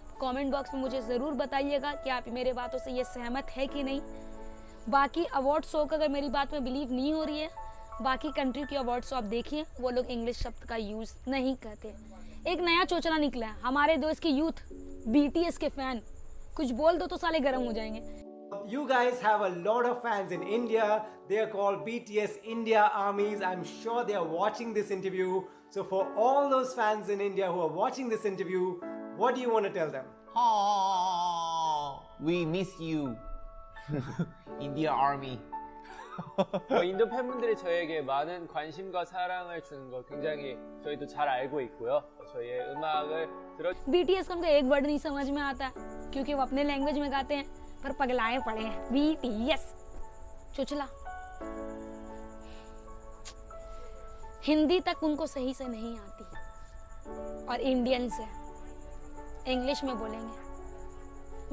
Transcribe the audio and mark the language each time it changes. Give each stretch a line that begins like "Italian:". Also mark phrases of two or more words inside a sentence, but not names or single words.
Hindi: कमेंट बॉक्स में मुझे ज़रूर बताइएगा कि आप मेरे बातों से ये सहमत है कि नहीं। बाकी
English: award show
Hindi: का अगर मेरी बात में बिलीव नहीं हो रही है, बाकी कंट्री के
English: award show
Hindi: आप देखिए, वो लोग इंग्लिश शब्द का यूज़ नहीं करते। एक नया चोचला निकला है, हमारे देश के यूथ BTS के फैन, कुछ बोल दो तो साले गर्म हो जाएंगे।
English: You guys have a lot of fans in India. They are called BTS India Armies. I'm sure they are watching this interview. So for all those fans in India who are watching this interview, what do you want to tell them? We miss you, India Army.
Korean: 인도 팬분들이 저에게 많은 관심과 사랑을 주는 거 굉장히 저희도 잘 알고 있고요. 저희의 음악을 들어
Hindi: BTS का उनको एक वर्ड नहीं समझ में आता, क्योंकि वो अपने लैंग्वेज में गाते हैं, पर पगलाए पड़े हैं। BTS चुचला, हिंदी तक उनको सही से नहीं आती, और इंडियंस है, इंग्लिश में बोलेंगे।